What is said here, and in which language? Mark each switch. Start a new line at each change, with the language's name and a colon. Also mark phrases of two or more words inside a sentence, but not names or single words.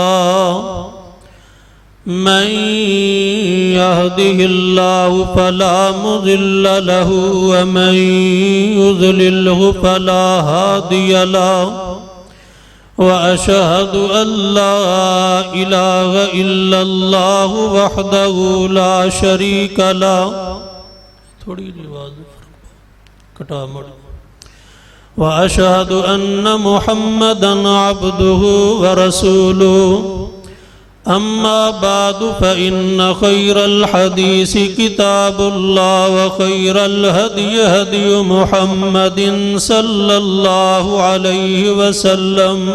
Arabic: من يهده الله فلا مضل له ومن يضلله فلا هادي له وأشهد أن لا إله إلا الله وحده لا شريك له.
Punjabi: थोड़ी आवाज़ कटा मड़।
Arabic: وأشهد أن محمدا عبده ورسوله. أما بعد فإن خير الحديث كتاب الله وخير الهدي هدي محمد صلى الله عليه وسلم